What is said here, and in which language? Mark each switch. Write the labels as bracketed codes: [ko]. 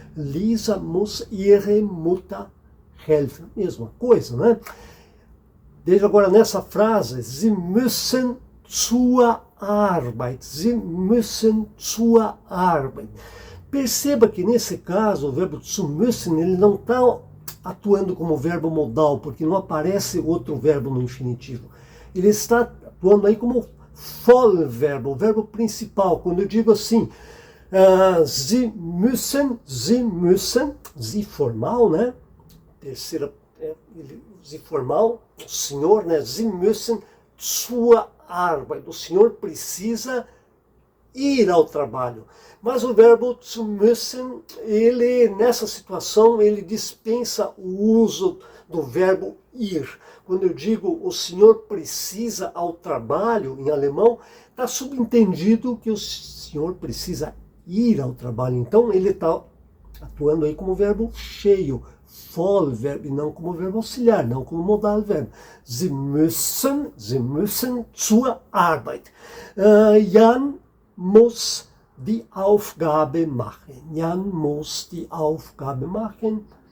[de] Lisa muss ihre Mutter helfen. [pt] Mesma coisa, né? Veja agora nessa frase, [de] Sie müssen zur Arbeit. Sie müssen zur Arbeit. [pt] Perceba que nesse caso o verbo zu müssen, ele não está atuando como verbo modal, porque não aparece outro verbo no infinitivo. Ele está atuando aí como Vollverbo, o verbo principal. Quando eu digo assim, [de] Sie müssen, [pt] Sie formal, né? Terceira, Sie formal, o senhor, né? [de] Sie müssen zur Arbeit. [pt] O senhor precisa ir ao trabalho. Mas o verbo zu müssen, ele, nessa situação, ele dispensa o uso do verbo ir. Quando eu digo o senhor precisa ao trabalho, em alemão, está subentendido que o senhor precisa ir ao trabalho. Então, ele está atuando aí como verbo cheio, Vollverb, e não como verbo auxiliar, não como modal verbo. [de] Sie müssen zur Arbeit. Jan muss die Aufgabe machen. Jan muss die Aufgabe machen.